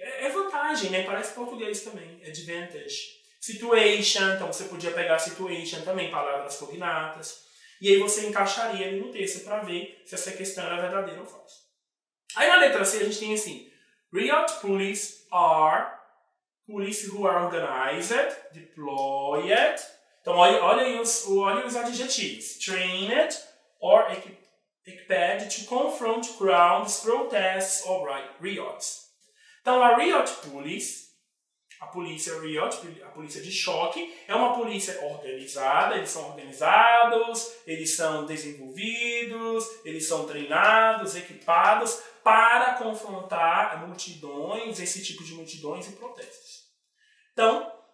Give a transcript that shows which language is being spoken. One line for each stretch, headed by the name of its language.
Portuguese: é vantagem, né? Parece português também. Advantage. Situation. Então, você podia pegar situation também, palavras cognatas. E aí, você encaixaria ali no texto para ver se essa questão era verdadeira ou falsa. Aí, na letra C, a gente tem assim:
English: Riot police are... Police who are organized, deployed.
Portuguese: Então, olha os adjetivos.
English: Trained or equipped to confront crowds, protests or riots.
Portuguese: Então, a Riot Police, a polícia Riot, a polícia de choque, é uma polícia organizada. Eles são organizados, eles são desenvolvidos, eles são treinados, equipados para confrontar multidões, esse tipo de multidões e protestos. Então,